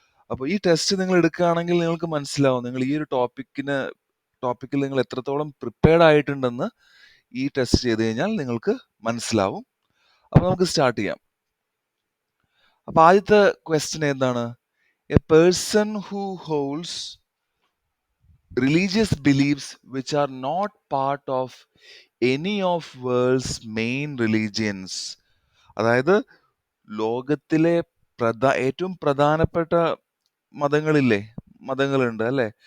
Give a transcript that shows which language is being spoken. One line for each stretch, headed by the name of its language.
Malayalam: അപ്പോൾ ഈ ടെസ്റ്റ് നിങ്ങൾ എടുക്കുകയാണെങ്കിൽ നിങ്ങൾക്ക് മനസ്സിലാവും നിങ്ങൾ ഈ ഒരു ടോപ്പിക്കിൽ നിങ്ങൾ എത്രത്തോളം പ്രിപ്പയർഡ് ആയിട്ടുണ്ടെന്ന് ഈ ടെസ്റ്റ് ചെയ്ത് കഴിഞ്ഞാൽ നിങ്ങൾക്ക് മനസ്സിലാവും. അപ്പോൾ നമുക്ക് സ്റ്റാർട്ട് ചെയ്യാം. അപ്പോൾ ആദ്യത്തെ ക്വസ്റ്റ്യൻ എന്താണ്?
English: A person who holds religious beliefs which are not part of any of world's main religions.
Malayalam: അതായത് ലോകത്തിലെ ഏറ്റവും പ്രധാനപ്പെട്ട മതങ്ങളുണ്ട് അല്ലേ?